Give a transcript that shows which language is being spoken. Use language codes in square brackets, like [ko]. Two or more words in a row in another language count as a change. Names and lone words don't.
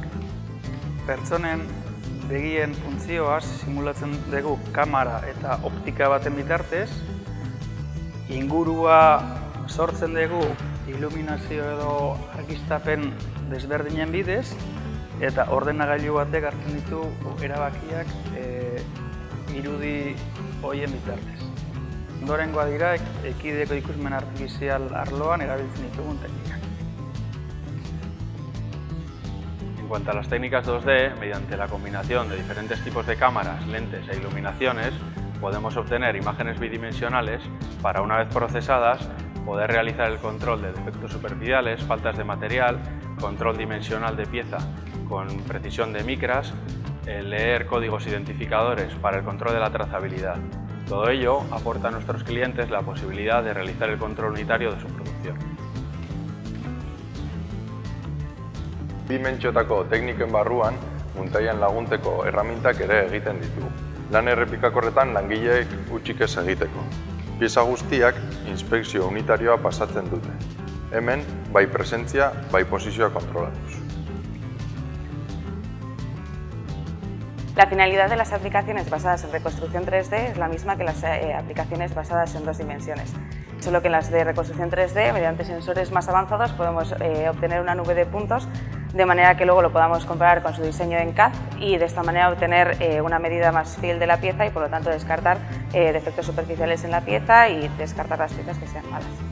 [eu] Pertsonen begien funtzioaz simulatzen dugu kamera eta optika baten bitartez, ingurua sortzen dugu iluminazio edo argiztapen desberdinen bidez, eta ordenagailu batek hartzen ditu erabakiak irudi horien bitartez. Ondorengoa dira Equideko ikusmen artifizial arloan erabiltzen ditugun teknikak. [es] En cuanto a las técnicas 2D, mediante la combinación de diferentes tipos de cámaras, lentes e iluminaciones, podemos obtener imágenes bidimensionales para, una vez procesadas, poder realizar el control de defectos superficiales, faltas de material, control dimensional de pieza con precisión de micras, leer códigos identificadores para el control de la trazabilidad. Todo ello aporta a nuestros clientes la posibilidad de realizar el control unitario de su producción. [eu] Dimentsiotako tekniken barruan, muntaian laguntzeko erramintak ere egiten ditugu. Lan errepikakorretan langileek hutsik ez egiteko. Pieza guztiak inspekzio unitarioa pasatzen dute. Hemen, bai presentzia, bai posizioa kontrolatuz. [es] La finalidad de las aplicaciones basadas en reconstrucción 3D es la misma que las aplicaciones basadas en 2 dimensiones. Solo que en las de reconstrucción 3D, mediante sensores más avanzados, podemos obtener una nube de puntos de manera que luego lo podamos comparar con su diseño en CAD y de esta manera obtener una medida más fiel de la pieza y por lo tanto descartar defectos superficiales en la pieza y descartar las piezas que sean malas.